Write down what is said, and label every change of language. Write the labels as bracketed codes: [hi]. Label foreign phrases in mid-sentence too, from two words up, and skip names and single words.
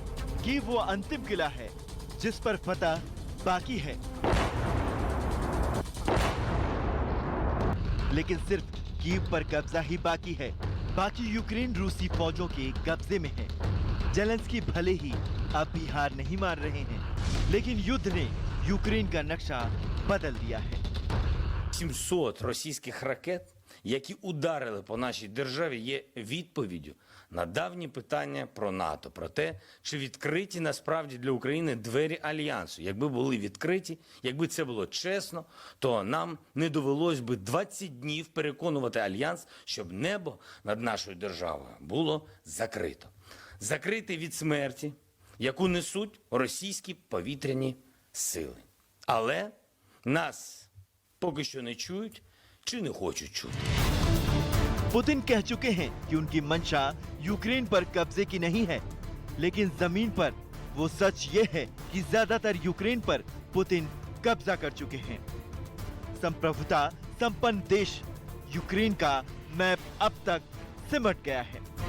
[hi] कीव वो अंतिम किला है जिस पर फतह बाकी है, लेकिन सिर्फ कीव पर कब्जा ही बाकी है। बाकी यूक्रेन रूसी फौजों के कब्जे में है। जेलेंस्की भले ही अब भी हार नहीं मान रहे हैं, लेकिन युद्ध ने यूक्रेन का नक्शा बदल दिया है। [uk] 700 російських ракет, які ударили по нашій державі, є відповіддю на давні питання про НАТО, про те, чи відкриті насправді для України двері Альянсу. Якби були відкриті, якби це було чесно, то нам не довелось би 20 днів переконувати Альянс, щоб небо над нашою державою було закрито. Закрите від смерті, яку несуть російські повітряні сили. Але нас поки що не чують чи не хочуть чути. [hi] पुतिन कह चुके हैं कि उनकी मंशा यूक्रेन पर कब्जे की नहीं है, लेकिन जमीन पर वो सच ये है कि ज्यादातर यूक्रेन पर पुतिन कब्जा कर चुके हैं। संप्रभुता संपन्न देश यूक्रेन का मैप अब तक सिमट गया है।